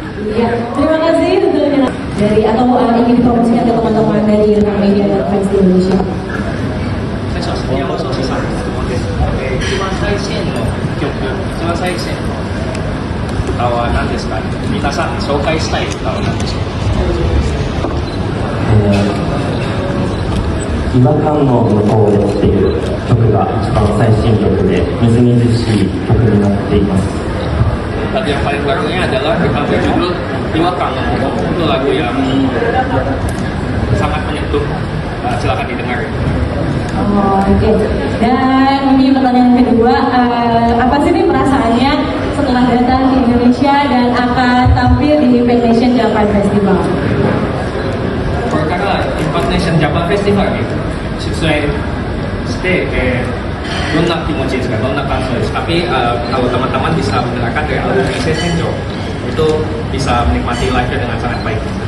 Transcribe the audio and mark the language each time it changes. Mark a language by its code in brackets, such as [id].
[id] Ya, terima kasih tentunya dari atau ingin dipromosikan ke teman-teman dari rekan media dan fans di Indonesia. [ja] 最初は杉山壮志さんの質問です。一番最新の曲、一番最新の歌は何ですか？皆さんに紹介したい歌は何でしょうか？違和感の向こうでっていう曲が一番最新曲でみずみずしい曲になっています。 [id] Lagu yang paling barunya adalah kita berjudul Iwa Kangen. Itu lagu yang sangat menyentuh. Silakan didengar. Oke. Dan ini pertanyaan kedua, apa sih nih perasaannya setelah datang ke Indonesia dan akan tampil di Impact Nation Japan Festival? [ja] これからインパクトネーションジャパンフェスティバルに出演して、どんな気持ちですか、どんな感想ですか。 [id] Tapi kalau teman-teman bisa mendengarkan dari album Ise Senjo, itu bisa menikmati live-nya dengan sangat baik.